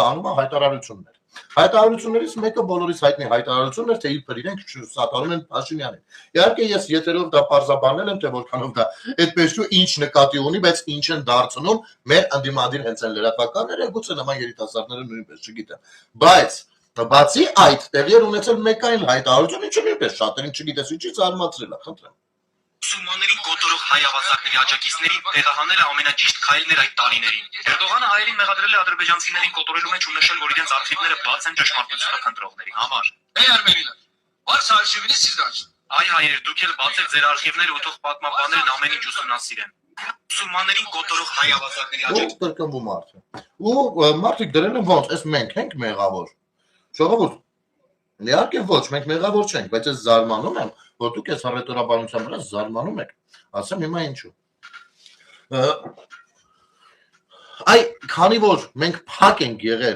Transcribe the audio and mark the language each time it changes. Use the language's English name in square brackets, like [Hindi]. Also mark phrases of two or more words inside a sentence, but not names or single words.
[Armenian] անում է հայտարարություններ։ Հայտարարություններից մեկը բոլորիս հայտնի հայտարարությունն էր, թե իբր իրենք սատարում են Փաշինյանին։ Իհարկե ես եթերով դա պարզաբանել եմ, թե որքանով դա այդպես ու ինչ նկատի ունի, բայց ինչ են դարձնում մեր անդիմադիր հենց այն լրատվականները, գուցե նման երիտասարդները նույնպես չգիտեմ։ Բայց բացի այդ, տեղի էր ունեցել մեկ այլ հայտարարություն, ինչը նույնպես շատերին չգիտես ինչի զարմացրել է, խնդրեմ։ Մուսուլմաններին կոտորող հայավազակների աջակիցներին տեղահանել է ամենաճիշտ քայլն այդ տարիներին։ Էրդողանը հայերին մեղադրել է ադրբեջանցիներին կոտորելու մեջ ու նշել, որ իրենց արխիվները բաց են ճշմարտությունը քննողների համար։ [Turkish] Ey Ermeniler, varsa arşivini siz de açın. [Armenian] Այ հայեր, դուք էլ բացեք ձեր արխիվները ու թող պատմաբաններն ամեն ինչ ուսումնասիրեն։ Մուսուլմաններին կոտորող հայավազակների աջակիցներին կրկնվում արդեն։ Ու մարդիկ դրել են ոնց, այս մենք ենք մեղավոր։ Ժողովուրդ, իհարկե ոչ, մենք մեղավոր չենք, բայց ես զարմանում եմ, որ դուք այս հռետորաբանության վրա զարմանում եք։ Ասեմ հիմա ինչու։ Քանի որ մենք փակ ենք